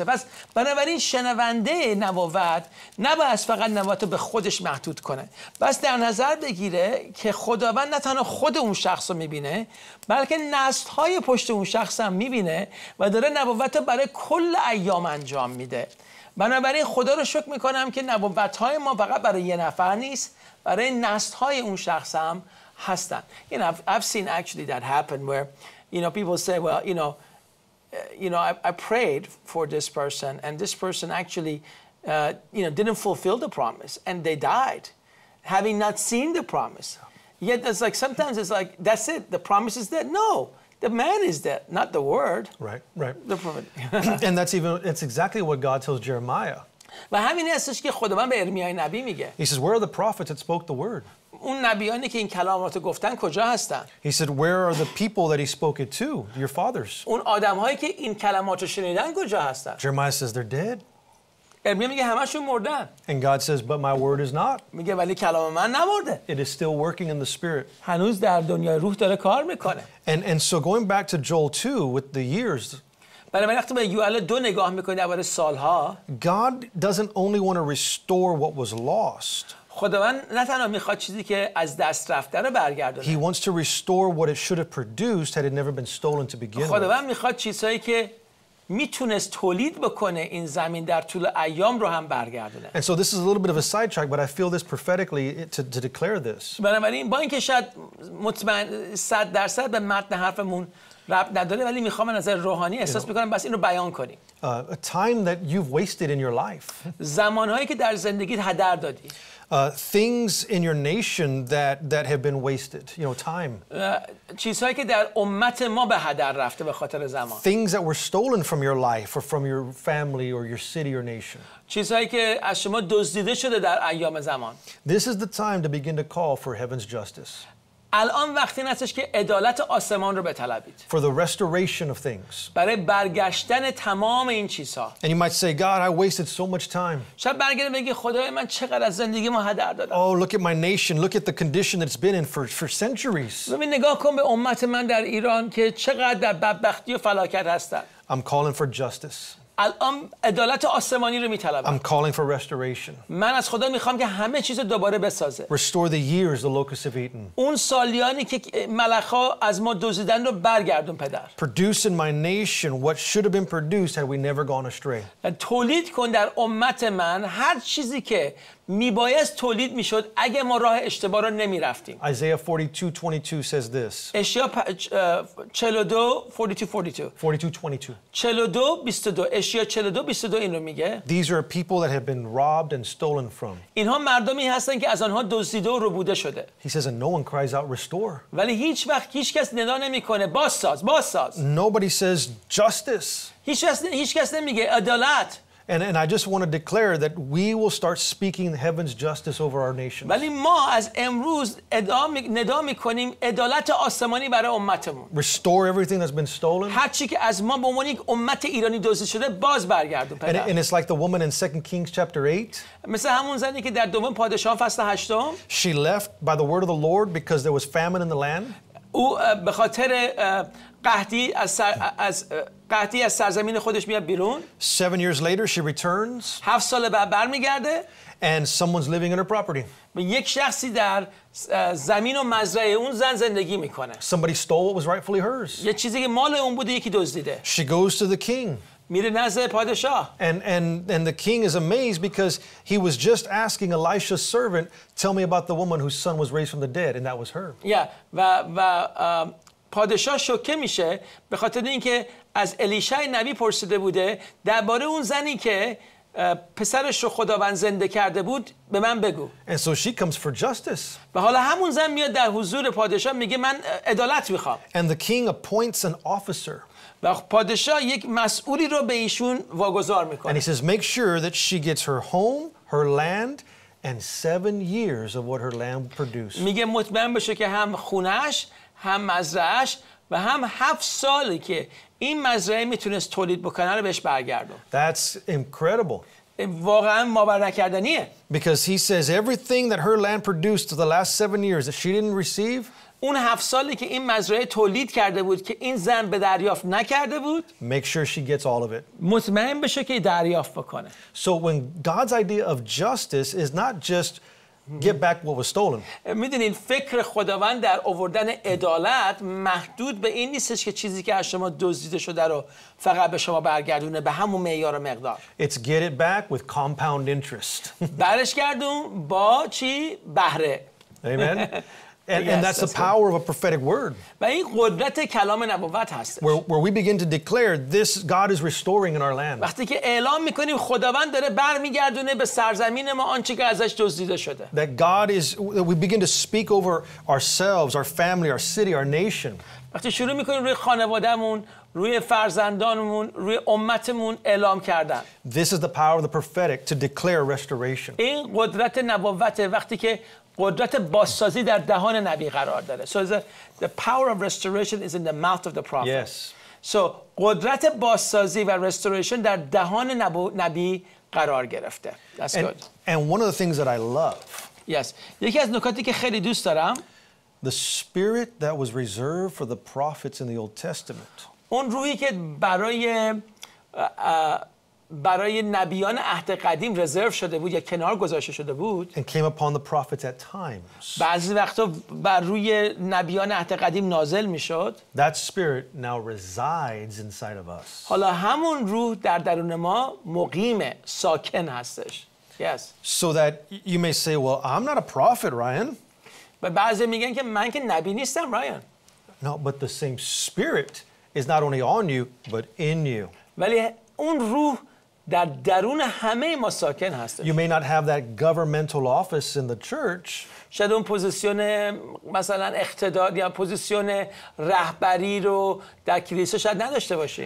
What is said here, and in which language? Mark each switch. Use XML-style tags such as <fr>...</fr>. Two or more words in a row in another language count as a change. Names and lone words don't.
<fa>پس بنابراین شنونده نبوت نباید فقط نبوت به خودش محدود کنه، بس در نظر بگیره که خداوند نه تنها خود اون شخص رو میبینه بلکه نسل‌های پشت اون شخص هم میبینه و داره نبوت رو برای کل ایام انجام میده. بنابراین خدا رو شکر میکنم که نبوت‌های ما فقط برای یه نفر نیست، برای نسل‌های اون شخص هم هستن.</fa> <en>You know, I've seen actually that happen where, you know, people say, well, I prayed for this person and this person actually, didn't fulfill the promise and they died, having not seen the promise. Yet it's like sometimes it's like that's it, the promise is dead. No. The man is dead, not the word. Right, right. The prophet. And it's exactly what God tells Jeremiah.</en> <fa>و همین هستش که خداوند به ارمیای نبی میگه.</fa> <en>He says, where are the prophets that spoke the word?</en> <fa>اون نبیانی که این کلامات گفتن کجا هستن؟</fa> <en>He said, where are the people that he spoke it to, your fathers?</en> <fa>اون آدم‌هایی که این کلمات رو شنیدن کجا هستن؟</fa> <en>Jeremiah says they're dead.</en> <fa>ارمیا میگه همشون مردن.</fa> <en>And God says, but my word is not.</en> <fa>میگه ولی کلام من نمرده.</fa> <en>It is still working in the spirit.</en> <fa>هنوز در دنیای روح داره کار میکنه.</fa> <en>And so going back to Joel 2 with the years.</en> <fa>بنابراین وقتی به یوئل 2 نگاه میکنید درباره سالها،</fa> <en>God doesn't only want to restore what was lost.</en> <fa>خداوند نه تنها میخواد چیزی که از دست رفته رو برگردونه.</fa> <en>He wants to restore what it should have produced had it never been stolen to begin with.</en> <fa>خداوند میخواد چیزهایی که میتونست تولید بکنه این زمین در طول ایام رو هم برگردونه.</fa> <en>And so this is a little bit of a sidetrack, but I feel this prophetically to declare this.</en> <fa>بنابراین با اینکه شاید مطمئن 100% به متن حرفمون ربط نداره ولی میخوام از نظر روحانی احساس میکنم بس این رو بیان کنیم.</fa> <en>A time that you've wasted in your life.</en> <fa>زمانهایی که در زندگیت هدر دادی.</fa> <en>Things in your nation that have been wasted, time.</en> <fa>چیزهایی که در امت ما به هدر رفته به خاطر زمان.</fa> <en>Things that were stolen from your life or from your family or your city or nation.</en> <fa>چیزهایی که از شما دزدیده شده در ایام زمان.</fa> <en>This is the time to begin to call for heaven's justice.</en> <fa>الان وقتی هستش که عدالت آسمان رو بطلبید.</fa> <en>For the restoration of things.</en> <fa>برای برگشتن تمام این چیزها.</fa> <en>And you might say, God, I wasted so much time.</en> <fa>شاید برگردی بگی خدای من چقدر از زندگی ما هدر دادم.</fa> <en>Oh, look at my nation. Look at the condition that it's been in for centuries.</en> <fa>ببین نگاه کن به امت من در ایران که چقدر در بدبختی و فلاکت هستن.</fa> <en>I'm calling for justice.</en> <fa>الان عدالت آسمانی رو میطلبم.</fa> <en>I'm calling for restoration.</en> <fa>من از خدا میخوام که همه چیز رو دوباره بسازه.</fa> <en>Restore the years the locusts have eaten.</en> <fa>اون سالیانی که ملخ‌ها از ما دزدیدن رو برگردون پدر.</fa> <en>Produce in my nation what should have been produced had we never gone astray.</en> <fa>تولید کن در امت من هر چیزی که میبایست تولید میشد اگه ما راه اشتباه رو نمیرفتیم.</fa> <en>Isaiah 42:22 says this.</en> <fa>اشیا 42:22 اشیا 42:22 این رو میگه.</fa> <en>These are people that have been robbed and stolen from.</en> <fa>اینها مردمی هستن که از آنها دزدیده و ربوده شده.</fa> <en>He says and no one cries out restore.</en> <fa>ولی هیچ وقت هیچ کس ندا نمیکنه بازساز.</fa> <en>Nobody says justice.</en> <fa>هیچ کس نمیگه عدالت.</fa> <en>And I just want to declare that we will start speaking heaven's justice over our nation.</en> <fa>ولی ما از امروز ندا میکنیم عدالت آسمانی برای امتمون.</fa> <en>Restore everything that's been stolen.</en> <fa>هر چی که از ما به عنوان یک امت ایرانی دزدیده شده باز برگردون پدر.</fa> <en>And it's like the woman in 2 Kings chapter 8.</en> <fa>مثل همون زنی که در دوم پادشاهان فصل 8</fa> <en>She left by the word of the Lord because there was famine in the land.</en> <fa>او به خاطر قحطی از سرزمین خودش میاد بیرون.</fa> <en>7 years later, she returns.</en> <fa>7 سال بعد برمیگرده.</fa> <en>And someone's living in her property.</en> <fa>و یک شخصی در زمین و مزرعه اون زن زندگی میکنه.</fa> <en>Somebody stole what was rightfully hers.</en> <fa>یه چیزی که مال اون بوده یکی دزدیده.</fa> <en>She goes to the king.</en> <fa>میره نزد پادشاه.</fa> <en>And the king is amazed because he was just asking Elisha's servant, tell me about the woman whose son was raised from the dead, and that was her.</en> <fa>و پادشاه شوکه میشه به خاطر اینکه از الیشع نبی پرسیده بوده درباره اون زنی که پسرش رو خداوند زنده کرده بود به من بگو.</fa> <en>And so she comes for justice.</en> <fa>و حالا همون زن میاد در حضور پادشاه میگه من عدالت میخوام.</fa> <en>And the king appoints an officer.</en> <fa>و پادشاه یک مسئولی رو به ایشون واگذار</fa> <en>And</en> <fa>میکنه.</fa> <en>he says make sure that she gets her home, her land, and 7 years of what her land produced.</en> <fa>میگه مطمئن بشه که هم خونش، هم مزرعهش و هم 7 سالی که این مزرعه میتونست تولید بکنه رو بهش برگردون.</fa> <en>That's incredible.</en> <fa>واقعا باور نکردنیه.</fa> <en>Because he says everything that her land produced to the last 7 years that she didn't receive.</en> <fa>اون 7 سالی که این مزرعه تولید کرده بود که این زن به دریافت نکرده بود.</fa> <en>Make sure she gets all of it.</en> <fa>مطمئن بشه که دریافت بکنه.</fa> <en>So when God's idea of justice is not just get back what was stolen.</en> <fa>میدونین فکر خداوند در آوردن عدالت محدود به این نیستش که چیزی که از شما دزدیده شده رو فقط به شما برگردونه به همون معیار و مقدار.</fa> <en>It's get it back with compound interest.</en> <fa>برش گردون با چی؟ بهره.</fa> <en>Amen. And Yes, that's the that's good. power of a prophetic word.</en> <fa>و این قدرت کلام نبوت هست.</fa> <en>Where we begin to declare this God is restoring in our land.</en> <fa>وقتی که اعلام میکنیم خداوند داره برمیگردونه به سرزمین ما آنچه که ازش دزدیده شده.</fa> <en>That God is, we begin to speak over ourselves, our family, our city, our nation.</en> <fa>وقتی شروع میکنیم روی خانوادهمون، روی فرزندانمون، روی امتمون اعلام کردن.</fa> <en>This is the power of the prophetic to declare restoration.</en> <fa>این قدرت نبوت وقتی که قدرت بازسازی در دهان نبی قرار داره.</fa> <en>So the power of restoration is in the mouth of the prophet. Yes.</en> <fa>So قدرت بازسازی و restoration در دهان نبی قرار گرفته.</fa> <en>That's good. And one of the things that I love. Yes.</en> <fa>یکی از نکاتی که خیلی دوست دارم</fa> <en>The spirit that was reserved for the prophets in the Old Testament.</en> <fa>اون روحی که برای نبیان عهد قدیم رزرو شده بود یا کنار گذاشته شده بود</fa> <en>And came upon the prophets at times.</en> <fa>بعضی وقتا بر روی نبیان عهد قدیم نازل میشد.</fa> <en>That spirit now resides inside of us.</en> <fa>حالا همون روح در درون ما مقیم ساکن هستش.</fa> <en>Yes. So that you may say, well, I'm not a prophet, Ryan.</en> <fa>و بعضی میگن که من که نبی نیستم رایان.</fa> <en>No, but the same spirit is not only on you, but in you.</en> <fa>ولی اون روح در درون همه ما ساکن هستش.</fa> <en>You may not have that governmental office in the church.</en> <fa>شاید اون پوزیشن مثلا اقتدار یا پوزیشن رهبری رو در کلیسا شاید نداشته باشی.</fa>